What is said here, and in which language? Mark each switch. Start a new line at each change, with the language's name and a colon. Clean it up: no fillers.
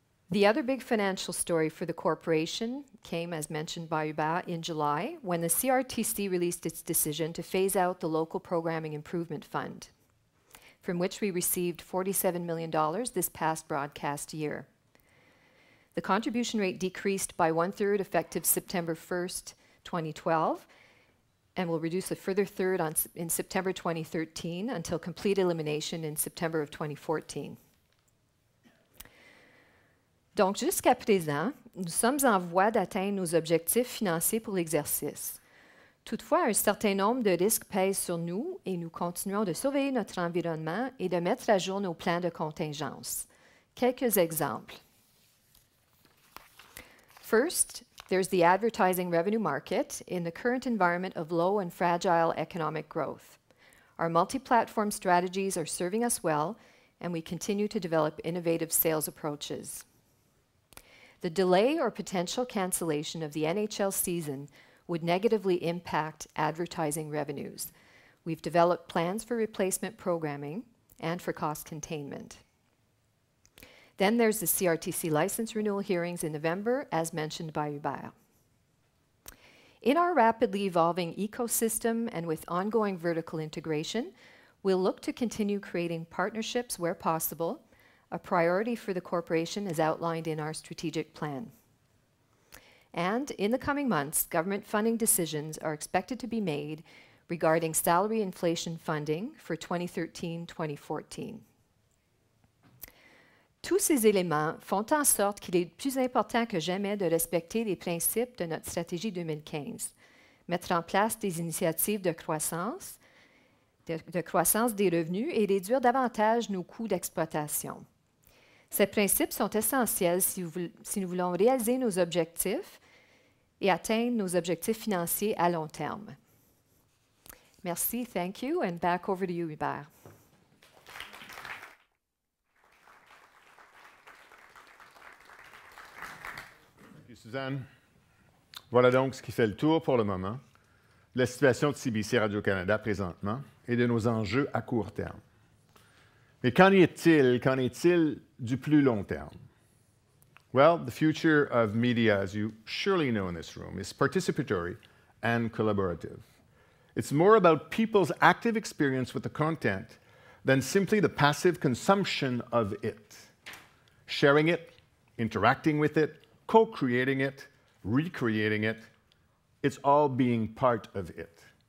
English: The other big financial story for the corporation came, as mentioned by Hubert, in July, when the CRTC released its decision to phase out the Local Programming Improvement Fund, from which we received $47 million this past broadcast year. The contribution rate decreased by 1/3 effective September 1st, 2012, and will reduce a further third in September 2013 until complete elimination in September of 2014.
French: Donc, jusqu'à présent, nous sommes en voie d'atteindre nos objectifs financiers pour l'exercice. Toutefois, un certain nombre de risques pèsent sur nous et nous continuons de surveiller notre environnement et de mettre à jour nos plans de contingence. Quelques exemples.
English: First, there's the advertising revenue market in the current environment of low and fragile economic growth. Our multi-platform strategies are serving us well, and we continue to develop innovative sales approaches. The delay or potential cancellation of the NHL season would negatively impact advertising revenues. We've developed plans for replacement programming and for cost containment. Then there's the CRTC license renewal hearings in November, as mentioned by Hubert. In our rapidly evolving ecosystem and with ongoing vertical integration, we'll look to continue creating partnerships where possible, a priority for the corporation as outlined in our strategic plan. And in the coming months, government funding decisions are expected to be made regarding salary inflation funding for 2013-2014.
French: Tous ces éléments font en sorte qu'il est plus important que jamais de respecter les principes de notre stratégie 2015, mettre en place des initiatives de croissance des revenus et réduire davantage nos coûts d'exploitation. Ces principes sont essentiels si nous voulons réaliser nos objectifs et atteindre nos objectifs financiers à long terme. Merci,
English: thank you, and back over to you, Hubert.
French: Suzanne, voilà donc ce qui fait le tour pour le moment de la situation de CBC Radio-Canada présentement et de nos enjeux à court terme. Mais qu'en est-il du plus long terme?
English: Well, the future of media, as you surely know in this room, is participatory and collaborative. It's more about people's active experience with the content than simply the passive consumption of it. Sharing it, interacting with it, co-creating it, recreating it, it's all being part of it.